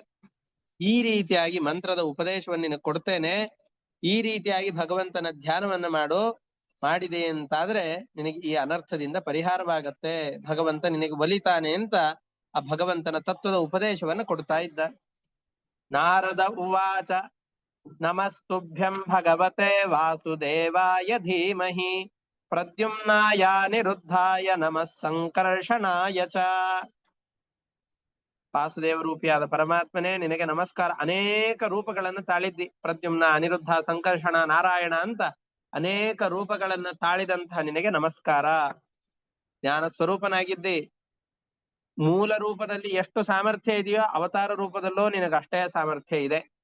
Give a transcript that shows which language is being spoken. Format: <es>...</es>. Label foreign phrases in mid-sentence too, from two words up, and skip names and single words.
<kn>ಈ ರೀತಿಯಾಗಿ ಮಂತ್ರದ ಉಪದೇಶವನ್ನು ನಿನಗೆ ಕೊಡ್ತೇನೆ, ಈ ರೀತಿಯಾಗಿ ಭಗವಂತನ ಧ್ಯಾನವನ್ನ ಮಾಡಿದೆ ಅಂತಾದ್ರೆ ನಿನಗೆ ಈ ಅನರ್ಥದಿಂದ ಪರಿಹಾರವಾಗತ್ತೆ, ಭಗವಂತ ನಿನಗೆ ಒಲಿತಾನೆ ಅಂತ ಆ ಭಗವಂತನ ತತ್ವದ ಉಪದೇಶವನ್ನ ಕೊಡ್ತಾ ಇದ್ದ.</kn> <sa>ನಾರದ ಉವಾಚ ನಮಸ್ತುಭ್ಯಂ ಭಗವತೆ ವಾಸುದೇವಾಯ ಧೀಮಹಿ ಪ್ರದ್ಯುಮ್ನಾಯ ನಿರುದ್ಧಾಯ ನಮಃ ಸಂಕರ್ಷಣಾಯ ಚ.</sa> <kn>ವಾಸುದೇವ ರೂಪಿಯಾದ ಪರಮಾತ್ಮನೇ ನಿನಗೆ ನಮಸ್ಕಾರ. ಅನೇಕ ರೂಪಗಳನ್ನು ತಾಳಿದ್ದಿ. ಪ್ರದ್ಯುಮ್ನ, ಅನಿರುದ್ಧ, ಸಂಕರ್ಷಣ, ನಾರಾಯಣ ಅಂತ ಅನೇಕ ರೂಪಗಳನ್ನು ತಾಳಿದಂತಹ ನಿನಗೆ ನಮಸ್ಕಾರ. ಜ್ಞಾನ ಸ್ವರೂಪನಾಗಿದ್ದಿ. ಮೂಲ ರೂಪದಲ್ಲಿ ಎಷ್ಟು ಸಾಮರ್ಥ್ಯ ಇದೆಯೋ ಅವತಾರ ರೂಪದಲ್ಲೂ ನಿನಗಷ್ಟೇ ಸಾಮರ್ಥ್ಯ ಇದೆ.</kn>